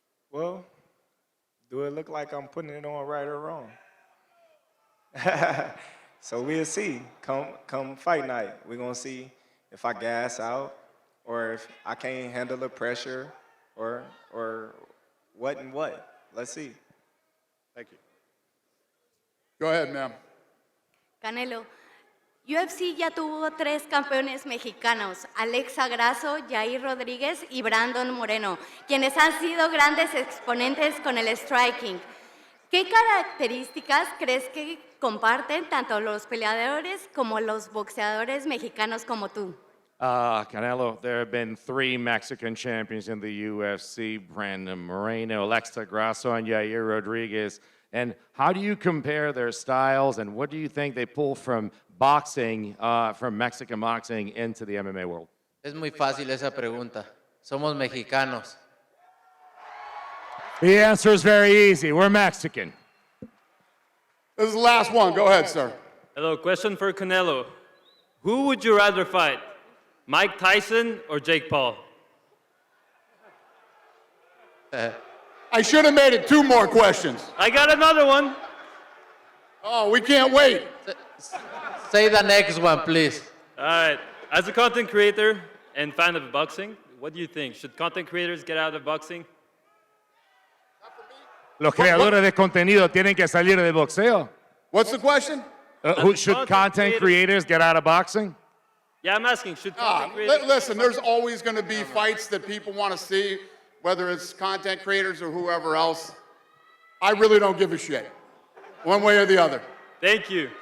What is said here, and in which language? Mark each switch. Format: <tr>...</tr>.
<en>Well, do it look like I'm putting it on right or wrong? So we'll see. Come fight night, we're gonna see if I gas out or if I can't handle the pressure or what and what. Let's see. Thank you. Go ahead, ma'am.</en> <es>Canelo, UFC ya tuvo 3 campeones mexicanos, Alexa Grasso, Jair Rodríguez y Brandon Moreno, quienes han sido grandes exponentes con el striking. ¿Qué características crees que comparten tanto los peleadores como los boxeadores mexicanos como tú?</es> <en>Canelo, there have been 3 Mexican champions in the UFC, Brandon Moreno, Alexa Grasso, and Yair Rodriguez. And how do you compare their styles, and what do you think they pull from boxing, from Mexican boxing into the MMA world?</en> <es>Es muy fácil esa pregunta. Somos mexicanos.</es> <en>The answer is very easy. We're Mexican. This is the last one. Go ahead, sir. Hello, question for Canelo. Who would you rather fight, Mike Tyson or Jake Paul? I should have made it 2 more questions. I got another one. Oh, we can't wait. Say the next one, please. All right. As a content creator and fan of boxing, what do you think? Should content creators get out of boxing?</en> <es>Los creadores de contenido tienen que salir del boxeo.</es> <en>What's the question? Should content creators get out of boxing? Yeah, I'm asking, should content creators... Listen, there's always going to be fights that people want to see, whether it's content creators or whoever else. I really don't give a shit, one way or the other. Thank you.</en>